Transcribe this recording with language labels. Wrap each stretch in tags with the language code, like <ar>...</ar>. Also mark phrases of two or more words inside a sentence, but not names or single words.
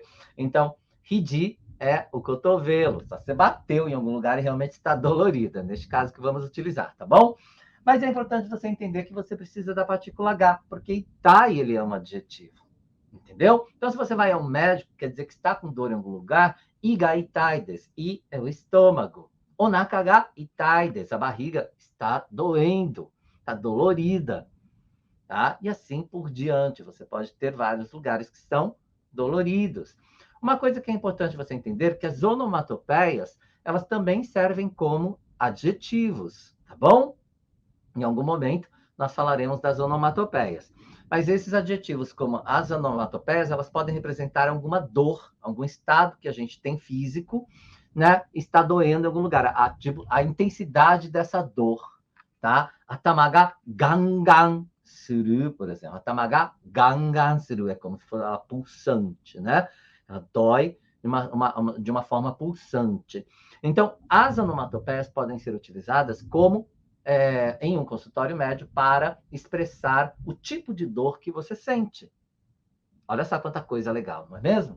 <pt>Então, hiji é o cotovelo. Só você bateu em algum lugar e realmente está dolorida. Neste caso que vamos utilizar, tá bom? Mas é importante você entender que você precisa da partícula H, porque itai, ele é um adjetivo. Entendeu? Então, se você vai ao médico, quer dizer que está com dor em algum lugar,</pt> <ja>胃が痛いです.</ja> <pt>I é o estômago.</pt> <ja>おなかが痛いです.</ja> <pt>A barriga está doendo, está dolorida. Tá? E assim por diante. Você pode ter vários lugares que estão doloridos. Uma coisa que é importante você entender é que as onomatopeias, elas também servem como adjetivos, tá bom? Em algum momento, nós falaremos das onomatopeias. Mas esses adjetivos, como as onomatopeias, elas podem representar alguma dor, algum estado que a gente tem físico, né? Está doendo em algum lugar. A intensidade dessa dor, tá?</pt> <ja>頭がガンガンする,</ja> <pt>por exemplo.</pt> <ja>頭がガンガンする</ja> <pt>é como se fosse ela pulsante, né? Ela dói de uma forma pulsante. Então, as onomatopeias podem ser utilizadas como em um consultório médico para expressar o tipo de dor que você sente. Olha só quanta coisa legal, não é mesmo?</pt>